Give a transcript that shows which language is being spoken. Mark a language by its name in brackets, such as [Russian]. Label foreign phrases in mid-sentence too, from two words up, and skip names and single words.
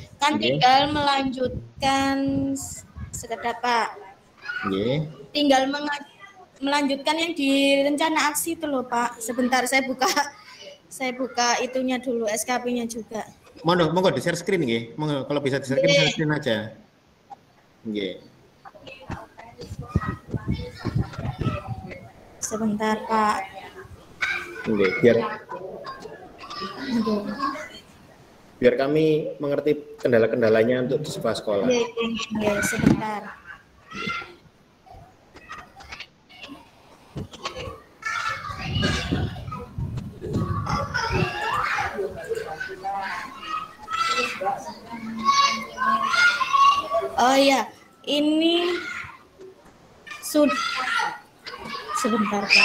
[Indonesian] Kan tinggal melanjutkan sekedar Pak. Tinggal melanjutkan yang di rencana aksi itu loh Pak. Sebentar saya buka itunya dulu, SKP-nya juga. Monggo di [English] share screen [Indonesian] nggih. Monggo kalau bisa di [English] share screen [Indonesian] aja. [Javanese] Nggih. [Indonesian] Sebentar Pak. [Javanese] Nggih, [Indonesian] biar kami mengerti kendala-kendalanya untuk di sebuah sekolah. Nggih, sebentar. Oh ya, ini sudah sebentar Pak.